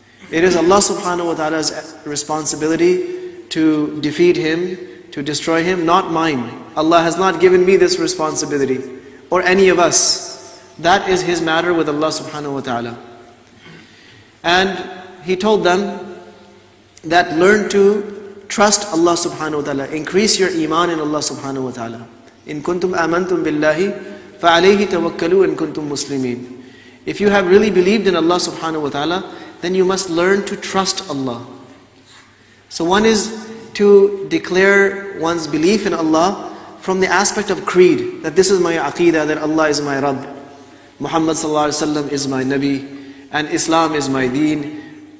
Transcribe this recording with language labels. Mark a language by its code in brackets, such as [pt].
[en] It is Allah subhanahu wa ta'ala's responsibility to defeat him, to destroy him, not mine. Allah has not given me this responsibility, or any of us. That is his matter with Allah subhanahu wa ta'ala. And he told them that learn to trust Allah subhanahu wa ta'ala. Increase your iman in Allah subhanahu wa ta'ala. [ar] In kuntum amantum billahi فَعَلَيْهِ تَوَكَّلُوا إِن كُنْتُم مُسْلِمِينَ. [en] If you have really believed in Allah subhanahu wa ta'ala, then you must learn to trust Allah. So one is to declare one's belief in Allah from the aspect of creed, that this is my aqeedah, that Allah is my Rabb, Muhammad sallallahu alaihi wasallam is my Nabi, and Islam is my deen.